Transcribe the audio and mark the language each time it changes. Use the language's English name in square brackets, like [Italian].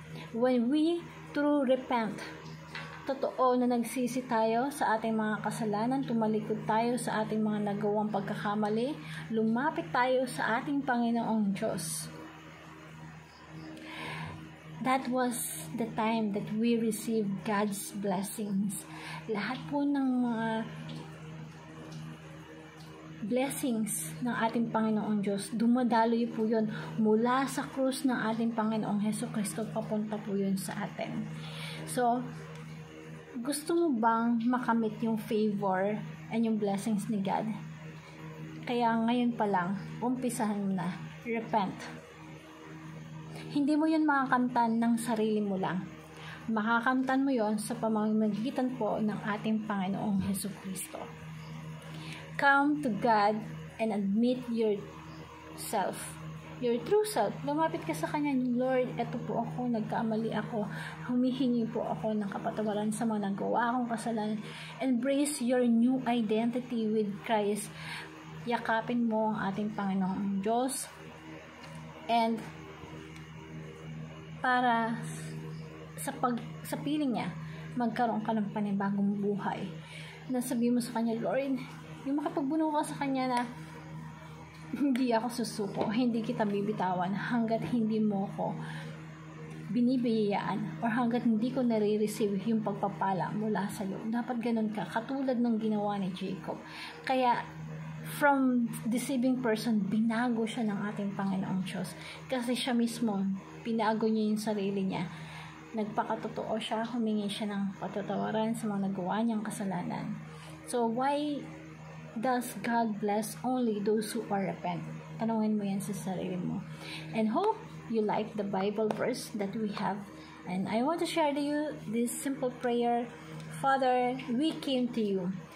[English] When we true repent, [Filipino] totoo na nagsisi tayo sa ating mga kasalanan, tumalikod tayo sa ating mga nagawang pagkakamali, lumapit tayo sa ating Panginoong Diyos. [English] That was the time that we received God's blessings. [Filipino] Lahat po ng mga blessings ng ating Panginoong Diyos, dumadaloy po yun mula sa krus ng ating Panginoong Hesukristo, papunta po yun sa atin. So, gusto mo bang makamit yung [English] favor and [Filipino] yung blessings ni God? Kaya ngayon pa lang, umpisahan mo na. [English] Repent. [Filipino] Hindi mo yun makakamtan ng sarili mo lang. Makakamtan mo yun sa pamamagitan po ng ating Panginoong Hesukristo. [English] Come to God and admit yourself, your true self. [Filipino] Lumapit ka sa Kanya, Lord, eto po ako, nagkamali ako, humihingi po ako ng kapatawaran sa mga nagawa akong kasalanan. [English] Embrace your new identity with Christ. [Filipino] Yakapin mo ang ating Panginoong Diyos, and para sa piling niya, magkaroon ka ng panibagong buhay. Nasabi mo sa Kanya, Lord, yung makapagbuno ka sa Kanya na hindi ako susuko, hindi kita bibitawan hanggat hindi mo ko binibiyayaan or hanggat hindi ko nare-receive yung pagpapala mula sa iyo. Dapat ganun ka, katulad ng ginawa ni Jacob. Kaya [English] from deceiving person, [Filipino] binago siya ng ating Panginoong Diyos. Kasi siya mismo, pinago niya yung sarili niya. Nagpakatotoo siya, humingi siya ng patatawaran sa mga nagawa niyang kasalanan. [English] So, why does God bless only those who are repent? [Filipino] Tanungin mo yan sa sarili mo. [English] And hope you like the Bible verse that we have. And I want to share to you this simple prayer. Father, we came to you.